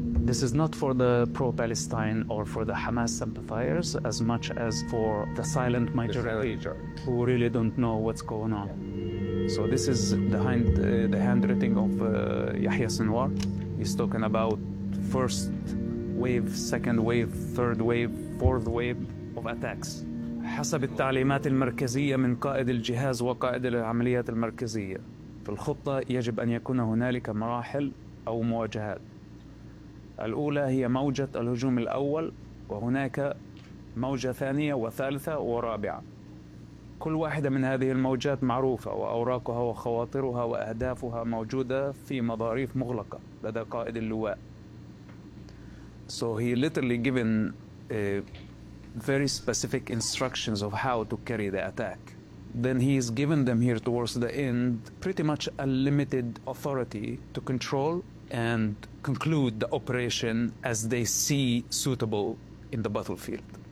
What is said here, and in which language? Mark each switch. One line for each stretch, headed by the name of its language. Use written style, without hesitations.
English: This is not for the pro-Palestine or for the Hamas sympathizers as much as for the silent majority who really don't know what's going on. So this is behind the handwriting of Yahya Sinwar. He's talking about first wave, second wave, third wave, fourth wave of attacks.
Arabic: حسب التعليمات المركزية من قائد الجهاز وقائد العمليات المركزية في الخطة يجب أن يكون هنالك مراحل أو مواجهات. الأولى هي موجة الهجوم الأول وهناك موجة ثانية وثالثة ورابعة. كل واحدة من هذه الموجات معروفة وأوراقها وخواطرها وأهدافها موجودة في مظاريف مغلقة لدى قائد اللواء.
English: So he literally given very specific instructions of how to carry the attack. Then he is given them here towards the end pretty much a limited authority to control and conclude the operation as they see suitable in the battlefield.